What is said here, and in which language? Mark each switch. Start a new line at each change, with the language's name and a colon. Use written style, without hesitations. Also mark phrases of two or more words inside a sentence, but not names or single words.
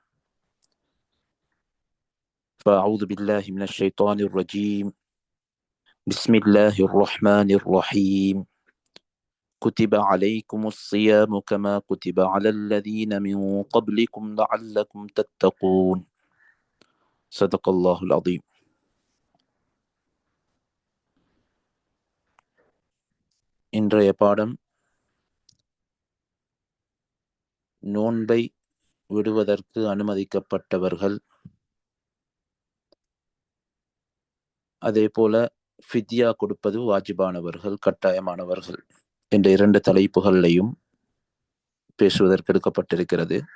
Arabic: فأعوذ بالله من الشيطان الرجيم. بسم الله الرحمن الرحيم. كتب عليكم الصيام كما كتب على الذين من قبلكم لعلكم تتقون. صدق الله العظيم.
Tamil: இன்றைய பாடம் நோன்பை விடுவதற்கு அனுமதிக்கப்பட்டவர்கள், அதே போல ஃபித்யா கொடுப்பது வாஜிபானவர்கள், கட்டாயமானவர்கள் என்ற இரண்டு தலைப்புகளையும் பேசுவதற்கு எடுக்கப்பட்டிருக்கிறது.